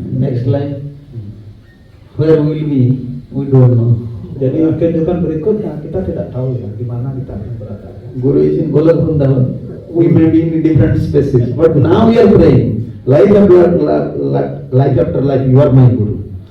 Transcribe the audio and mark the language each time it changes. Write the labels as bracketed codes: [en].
[en] Next life, where will we don't know. [id] Jadi kehidupan berikutnya kita tidak tahu ya di mana kita akan berada. [en] Guru is in Golok Vrindavan. We may be in different spaces, but now we are praying. Life after life, you are my Guru.